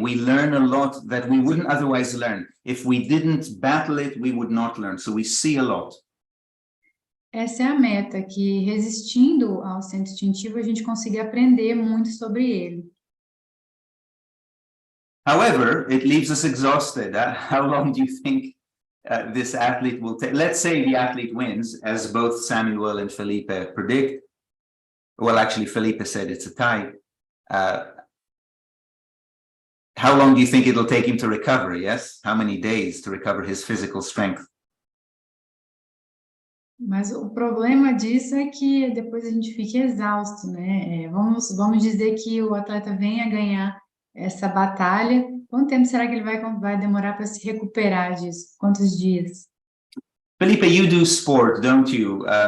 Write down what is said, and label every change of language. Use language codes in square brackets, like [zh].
[en] We learn a lot that we wouldn't otherwise learn. If we didn't battle it, we would not learn. So we see a lot. [pt] essa é a meta, que resistindo ao centro instintivo, a gente consiga aprender muito sobre ele. [en] However, it leaves us exhausted. How long do you think this athlete will take? Let's say the athlete wins, as both Samuel and Felipe predict. Well, actually, Felipe said it's a tie. How long do you think it'll take him to recover? Yes? How many days to recover his physical strength? [pt] Mas o problema disso é que depois a gente fica exausto, né? Vamos dizer que o atleta venha ganhar essa batalha. Quanto tempo será que ele vai demorar para se recuperar disso? Quantos dias? [en] Felipe, you do sport, don't you?